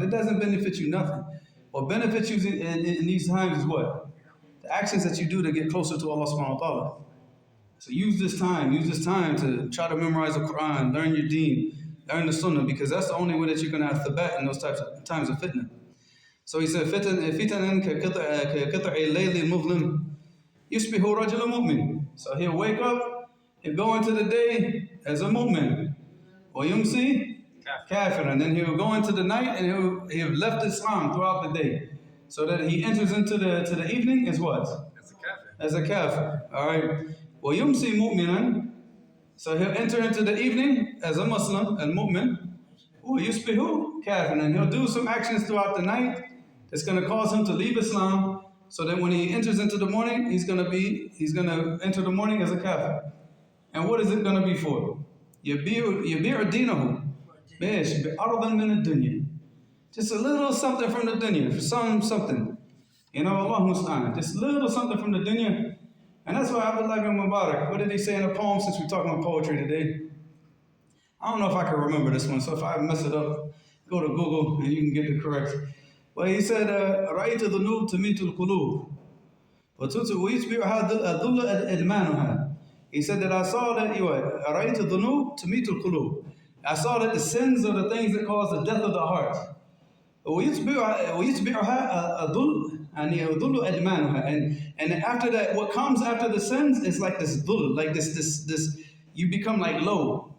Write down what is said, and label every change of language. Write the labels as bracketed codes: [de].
[en] It doesn't benefit you nothing. What benefits you in these times is what? The actions that you do to get closer to Allah subhanahu wa ta'ala. So use this time to try to memorize the Quran, learn your deen, learn the sunnah, because that's the only way that you're going to have thabat in those types of times of fitna. So he said, [ar] فِتَنًا كَقِطْعِ اللَّيْلِ الْمُظْلِمِ يُصْبِحُ رَجُلٌ مُؤْمِنٌ. [en] So he'll wake up, he'll go into the day as a mu'min. [ar] وَيُمْسِي [en] kafir. And then he'll go into the night and he'll left Islam throughout the day. So that he enters into the evening as what? As a kafir. Alright. [ar] وَيُمْسِي مُؤْمِنًا. [en] So he'll enter into the evening as a Muslim, and mu'min. [ar] وَيُصْبِحُ [en] kafir. And he'll do some actions throughout the night that's going to cause him to leave Islam, so that when he enters into the morning, he's going to enter the morning as a kafir. And what is it going to be for? [ar] يَبِيعُ دِينَهُ بِإِيش بِأَرْضٍ مِنَ الدُّنْيَا. [en] Just a little something from the dunya, something. You know, Allah musta'an. Just a little something from the dunya. And that's why Abdullah ibn Mubarak, what did he say in a poem, since we're talking about poetry today? I don't know if I can remember this one, so if I mess it up, go to Google and you can get it correct. But he said, [ar] رَأَيْتُ ذُنُوبْ تَمِيتُ الْقُلُوبِ وَيُتْبِعُهَا ذُلَّ إِدْمَانُهَا. [en] He said that I saw that, [ar] رَأَيْتُ ذُنُوبْ تَمِيتُ الْقُلُوبِ. [en] I saw that the sins are the things that cause the death of the heart. [ar] وَيُتْبِعُهَا ذُلُّ إِدْمَانُهَا. [en] And after that, what comes after the sins is like this dhul, like this, you become like low.